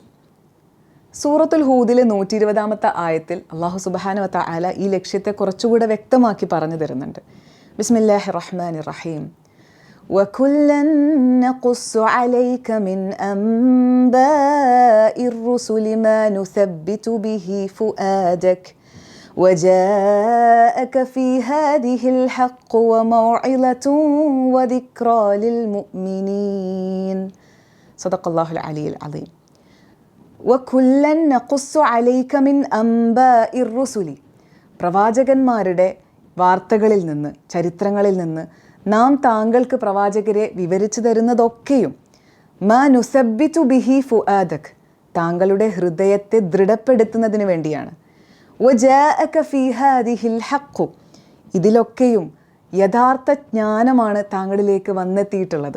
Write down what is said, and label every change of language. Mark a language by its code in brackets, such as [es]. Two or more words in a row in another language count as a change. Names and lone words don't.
[ml] സൂറത്തുൽ ഹൂദിലെ 120-ാമത്തെ ആയത്തിൽ [ar] الله سبحانه وتعالى [ml] ഈ ലക്ഷ്യത്തെ കുറച്ചുകൂടെ വ്യക്തമാക്കി പറഞ്ഞു തരുന്നുണ്ട്. [ar] بسم الله الرحمن الرحيم. وكلا نقص عليك من أنباء الرسل ما نثبت به فؤادك وجاءك في هذه الحق وموعظة وذكرى للمؤمنين. صدق الله العلي العظيم. وكلا نقص عليك من أنباء الرسل. [ml] പ്രവാചകന്മാരുടെ വാർത്തകളിൽ നിന്ന്, ചരിത്രങ്ങളിൽ നിന്ന് നാം താങ്കൾക്ക് പ്രവാചകരെ വിവരിച്ചു തരുന്നതൊക്കെയും [ar] ما نثبت به فؤادك, [ml] താങ്കളുടെ ഹൃദയത്തെ ദൃഢപ്പെടുത്തുന്നതിന് വേണ്ടിയാണ്. [ar] وجاءك في هذه الحق, [ml] ഇതിലൊക്കെയും യഥാർത്ഥ ജ്ഞാനമാണ് താങ്കളിലേക്ക് വന്നെത്തിയിട്ടുള്ളത്.